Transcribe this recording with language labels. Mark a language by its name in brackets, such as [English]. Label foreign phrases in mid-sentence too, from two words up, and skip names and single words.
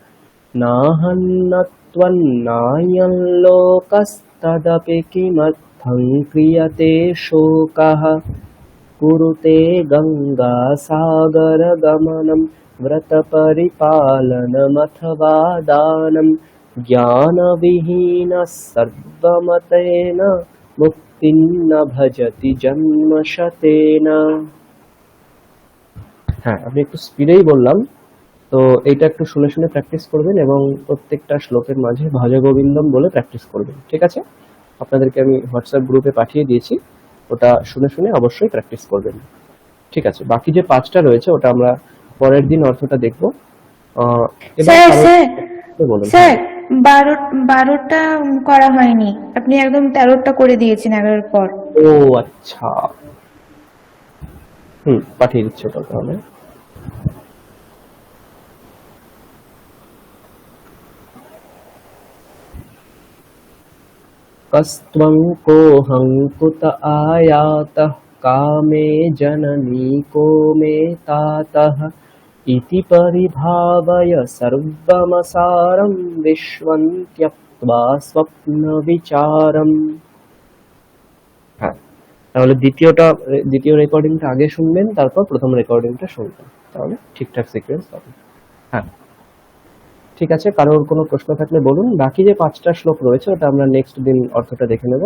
[Sanskrit] नाहन्नत्वन्नायं लोकस्तदपि किमर्थं क्रियते शोकः। कुरुते गङ्गासागरगमनं व्रतपरिपालनमथवा दानं জ্ঞানবিহীন সর্বমতেন মুক্তিং ন ভজতি জন্মশতেন। [Bangla] হ্যাঁ, আমি একটু স্পিডেই বললাম, তো এইটা একটু শুনে শুনে প্র্যাকটিস করবেন এবং প্রত্যেকটা শ্লোকের মাঝে [Sanskrit] ভজ গোবিন্দম [Bangla] বলে প্র্যাকটিস করবেন, ঠিক আছে? আপনাদেরকে আমি হোয়াটসঅ্যাপ গ্রুপে পাঠিয়ে দিয়েছি, ওটা শুনে শুনে অবশ্যই প্র্যাকটিস করবেন, ঠিক আছে? বাকি যে 5টা রয়েছে ওটা আমরা পরের দিন অর্থটা দেখবো। এবার স্যার কারো- স্যার বলুন। স্যার 12টা করা হয়নি, আপনি একদম 13টা করে দিয়েছেন 11-এর পর। ও আচ্ছা, পাঠিয়ে দিচ্ছি ওটা তাহলে। [Sanskrit] कस्त्वं कोऽहं कुत आयातः कामे जननी को मे तातः इति परिभावय सर्वमसारं विश्वं त्यक्त्वा स्वप्नविचारम्। [Bangla] হ্যাঁ, তাহলে দ্বিতীয় রেকর্ডিংটা আগে শুনবেন, তারপর প্রথম রেকর্ডিংটা শুনবেন, তাহলে ঠিকঠাক সিকোয়েন্স পাবেন। হ্যাঁ, ঠিক আছে, কারোর কোনো প্রশ্ন থাকলে বলুন। বাকি যে 5টা শ্লোক রয়েছে ওটা আমরা নেক্সট দিন অর্থটা দেখে নেব।